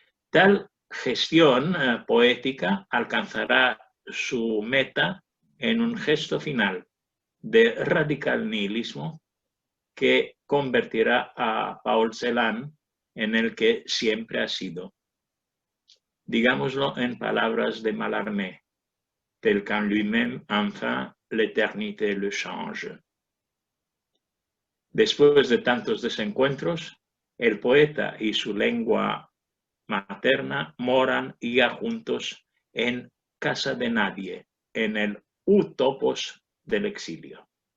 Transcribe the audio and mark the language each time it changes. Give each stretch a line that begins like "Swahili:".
Spanish: Tal gestión poética alcanzará su meta en un gesto final de radical nihilismo que convertirá a Paul Celan en el que siempre ha sido. Digámoslo en palabras de Mallarmé,
French: tel qu'en lui-même, enfin, l'éternité le change.
Spanish: Después de tantos desencuentros, el poeta y su lengua materna moran ya juntos en casa de nadie, en el utopos del exilio.